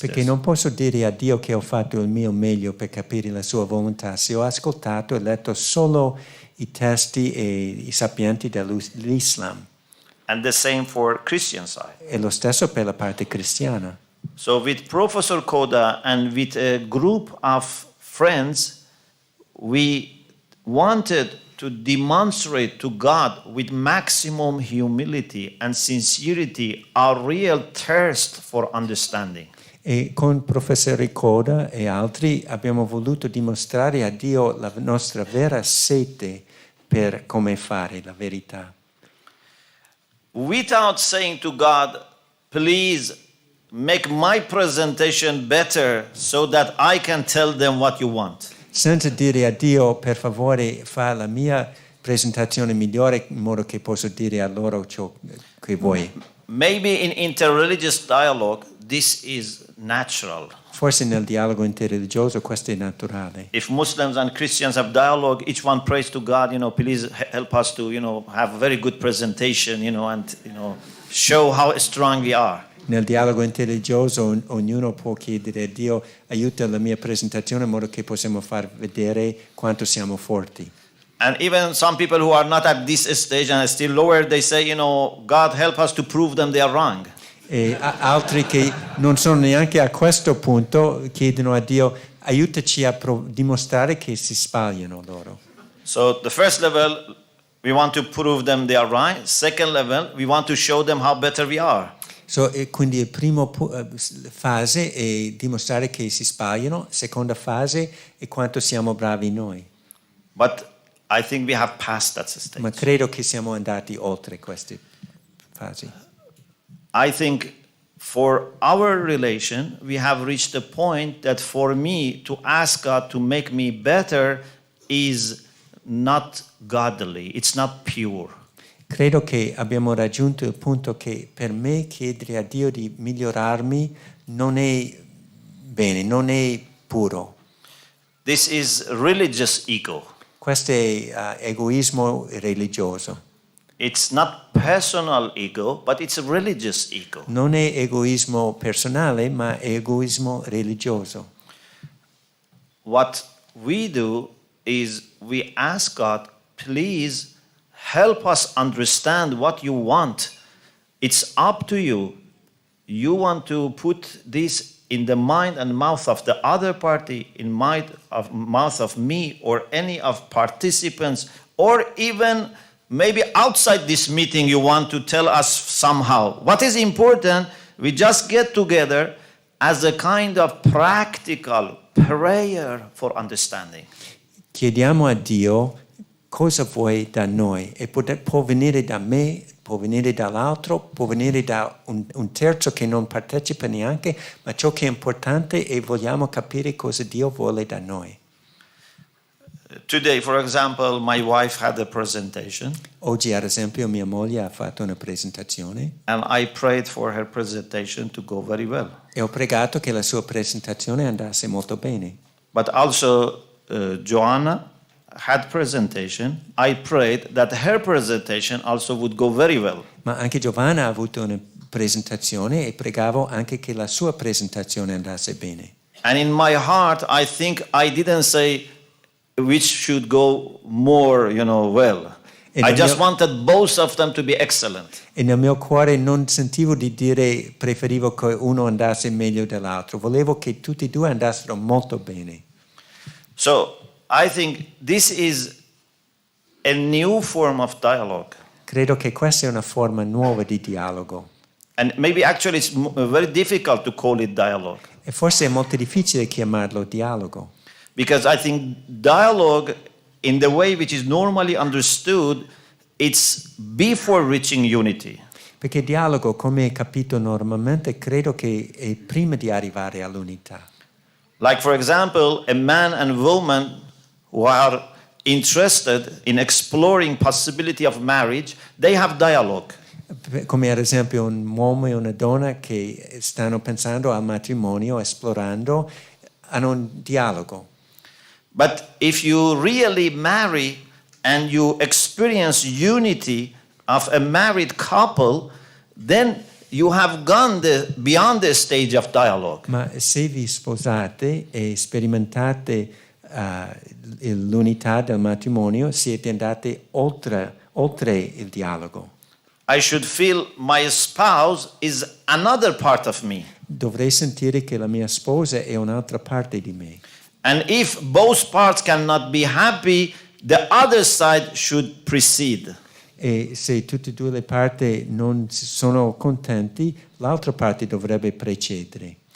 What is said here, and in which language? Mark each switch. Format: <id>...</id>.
<it>Perché non posso dire a Dio che ho fatto il mio meglio per capire la sua volontà se ho ascoltato e letto solo i testi e i sapienti dell'Islam.</it> <en>And the same for Christian side.</en> <it>E lo stesso per la parte cristiana.</it> <en>So with Professor Koda and with a group of friends, we wanted to demonstrate to God with maximum humility and sincerity our real thirst for understanding.</en> <it>E con professore Coda e altri abbiamo voluto dimostrare a Dio la nostra vera sete per come fare la verità.</it> <en>Without saying to God, please make my presentation better so that I can tell them what you want.</en> <it>Senza dire a Dio, per favore, fa la mia presentazione migliore in modo che posso dire a loro ciò che vuoi.</it> <en>Maybe in interreligious dialogue, this is natural.</en> <it>Forse nel dialogo interreligioso questo è naturale.</it> <en>If Muslims and Christians have dialogue, each one prays to God, please help us to, have a very good presentation, and, show how strong we are.</en> <it>Nel dialogo interreligioso ognuno può chiedere a Dio aiuta la mia presentazione in modo che possiamo far vedere quanto siamo forti.</it> <en>And even some people who are not at this stage and are still lower, they say, God help us to prove them they are wrong.</en> <it>E altri che non sono neanche a questo punto chiedono a Dio aiutaci a dimostrare che si sbagliano loro.</it> <en>So the first level, we want to prove them they are right. Second level, we want to show them how better we are.</en> <it>Quindi la prima fase è dimostrare che si sbagliano, seconda fase è quanto siamo bravi noi.</it> <en>But I think we have passed that stage.</en> <it>Ma credo che siamo andati oltre queste fasi.</it> <en>I think for our relation, we have reached a point that for me to ask God to make me better is not godly, it's not pure.</en> <it>Credo che abbiamo raggiunto il punto che per me chiedere a Dio di migliorarmi non è bene, non è puro.</it> <en>This is religious ego.</en> <it>Questo è egoismo religioso.</it> <en>It's not personal ego, but it's a religious ego.</en> <it>Non è egoismo personale, ma è egoismo religioso.</it> <en>What we do is we ask God, please help us understand what you want. It's up to you. You want to put this in the mind and mouth of the other party, in mouth of me or any of participants, or even maybe outside this meeting you want to tell us somehow. What is important, we just get together as a kind of practical prayer for understanding.</en> <it>Chiediamo a Dio cosa vuoi da noi e può venire da me, può venire dall'altro, può venire da un terzo che non partecipa neanche, ma ciò che è importante è vogliamo capire cosa Dio vuole da noi.</it> <en>Today, for example, my wife had a presentation.</en> <it>Oggi, ad esempio, mia moglie ha fatto una presentazione</it> <en>And I prayed for her presentation to go very well.</en> <it>e ho pregato che la sua presentazione andasse molto bene.</it> <en>But also, Joanna had presentation. I prayed that her presentation also would go very well.</en> <it>Ma anche Giovanna ha avuto una presentazione e pregavo anche che la sua presentazione andasse bene.</it> <en>And in my heart, I think I didn't say which should go more, well. I just wanted both of them to be excellent.</en> <it>E nel mio cuore non sentivo di dire preferivo che uno andasse meglio dell'altro, volevo che tutti e due andassero molto bene.</it> <en>So I think this is a new form of dialogue.</en> <it>Credo che questa è una forma nuova di dialogo.</it> <en>And maybe actually it's very difficult to call it dialogue.</en> <it>E forse è molto difficile chiamarlo dialogo,</it> <en>Because I think dialogue, in the way which is normally understood, it's before reaching unity.</en> <it>perché dialogo, come è capito normalmente, credo che è prima di arrivare all'unità.</it> <en>Like, for example, a man and woman who are interested in exploring possibility of marriage, they have dialogue.</en> <it>Come ad esempio un uomo e una donna che stanno pensando al matrimonio, esplorando, hanno un dialogo.</it> <en>But if you really marry and you experience unity of a married couple, then you have gone beyond the stage of dialogue.</en> <it>Ma se vi sposate e sperimentate l'unità del matrimonio, siete andati oltre il dialogo.</it> <en>I should feel my spouse is another part of me.</en> <it>Dovrei sentire che la mia sposa è un'altra parte di me.</it> <en>And if both parts cannot be happy, the other side should precede.</en> <it>E se tutte e due le parti non sono contenti, l'altra parte dovrebbe precedere.</it>